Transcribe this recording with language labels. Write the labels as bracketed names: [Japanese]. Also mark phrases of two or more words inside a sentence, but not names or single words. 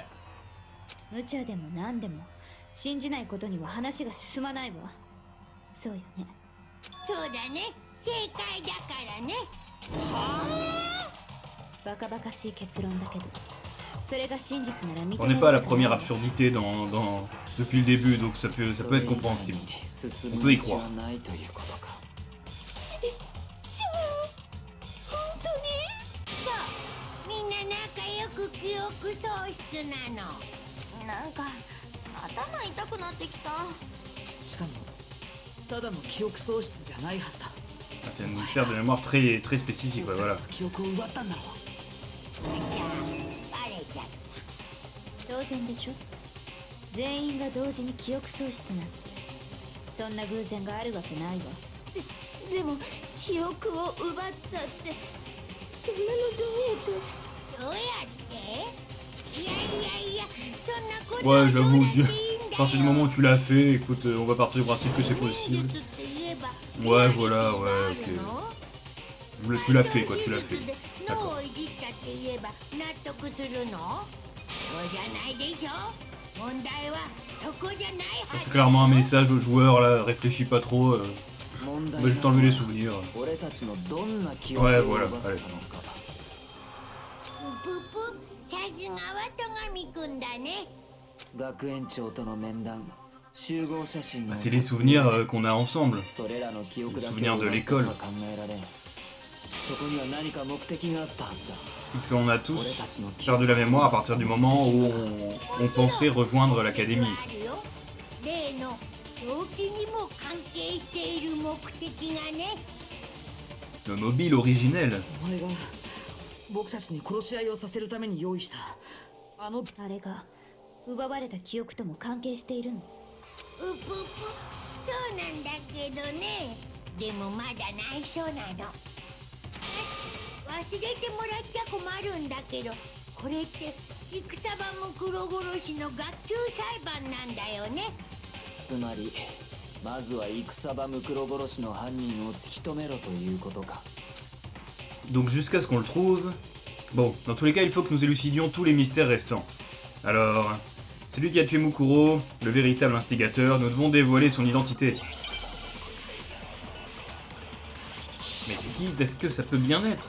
[Japanese] 無茶でも何でも信じないことには話が進まないわ。そうよね。そうだね、正解だからね。バカバカしい結論だけど、それが真実なら認めるしか [French] On [Japanese] ない [French] n'est pas à la première absurdité depuis le début, donc ça peut être compréhensible. [Japanese] 進 [French] On [Japanese] む [French] peut y [Japanese] 道 [French] croire. [Japanese] はないということか。そう、みんな仲良く記憶喪失なの。なんか頭痛くなってきた。しかもただの記憶喪失じゃないはずだ。 [French] C'est une perte de mémoire très, très spécifique, ouais, [Japanese] 僕 [French] voilà. [Japanese] たちの記憶を奪ったんだろう。じゃあバレちゃった。当然でしょ。全員が同時に記憶喪失なんてそんな偶然があるわけないわ。でも記憶を奪ったってそんなのどうやっていやいや、そんなこと [French] Ouais, [Japanese] どう [French] j'avoue, [Japanese] やっていいん [French] à [Japanese] だ [French] partir du [Japanese] よ。 [French] moment où tu l'as fait, écoute, on va partir du principe que c'est possible. [Japanese] 現実って言えば [French] Ouais, voilà, ouais, [Japanese] あ [French] ok. [Japanese] るの？ [French] Tu l'as fait, quoi, tu l'as fait. [Japanese] 脳 [French] D'accord. [Japanese] をいじったって言えば納得するの？そうじゃないでしょ。問題はそこじゃないはず。 [French] C'est clairement un message aux joueurs, là, réfléchis pas trop, [Japanese] 問 [French] on [Japanese] 題 [French] va juste enlever les souvenirs. [Japanese] 俺たちのどんな記憶を [French] Ouais, [Japanese] 奪 [French] voilà, [Japanese] プ [French] allez. [Japanese] ったのか。ププ、さすがは戸上くんだね。学園長との面談、集合写真の [French] Bah, c'est les souvenirs qu'on a ensemble. [Japanese] それらの記憶だ [French] Les [Japanese] け [French] souvenirs [Japanese] を [French] de [Japanese] 奪った [French] l'école. [Japanese] とは考えられん。そこには何か目的があったはずだ。 [French] Parce qu'on a [Japanese] 俺 [French] tous [Japanese] たちの記 [French] perdu [Japanese] 憶 [French] la mémoire à partir du moment où on pensait rejoindre [Japanese] 目的 [French] l'académie. [Japanese] はあるよ。例の動機にも関係している目的がね。 [French] Le mobile originel. [Japanese] お前が僕たちに殺し合いをさせるために用意したあのあれが奪われた記憶とも関係しているの。そうなんだけどね。でもまだ内緒なの。忘忘れてもらっちゃ困るんだけど、これって戦場ムクロ殺しの学級裁判なんだよね。つまりまずは戦場ムクロ殺しの犯人を突き止めろということか。 [French] Donc jusqu'à ce qu'on le trouve... Bon, dans tous les cas, il faut que nous élucidions tous les mystères restants. Alors, celui qui a tué Mukuro, le véritable instigateur, nous devons dévoiler son identité. Mais qui est-ce que ça peut bien être?